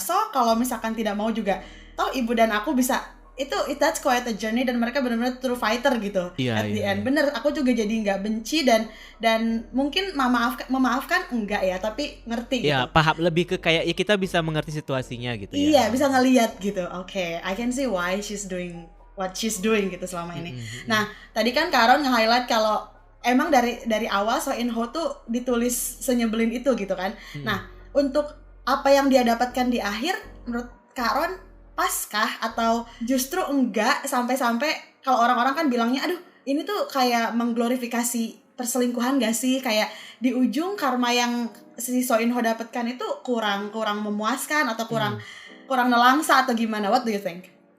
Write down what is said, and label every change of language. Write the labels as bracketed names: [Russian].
[Indonesian] So kalau misalkan tidak mau juga, toh ibu dan aku bisa. [English] That's quite a journey, [Indonesian] dan mereka benar-benar [English] true fighter gitu. At the end. [Indonesian] Bener, aku juga jadi nggak benci dan mungkin memaafkan enggak ya, tapi ngerti gitu. Paham, lebih ke kayak ya kita bisa mengerti situasinya gitu ya. Iya, bisa ngelihat gitu. [English] Okay, I can see why she's doing what she's doing [Indonesian] gitu selama ini. Nah, tadi kan Karon nge-highlight kalau emang dari awal So In Ho tuh ditulis senyebelin itu gitu kan. Nah, untuk apa yang dia dapatkan di akhir, menurut Karon paskah atau justru enggak, sampai-sampai kalau orang-orang kan bilangnya aduh ini tuh kayak mengglorifikasi perselingkuhan gak sih, kayak di ujung karma yang si So In Ho dapatkan itu kurang memuaskan atau kurang nelangsa atau gimana? [English] What do you think?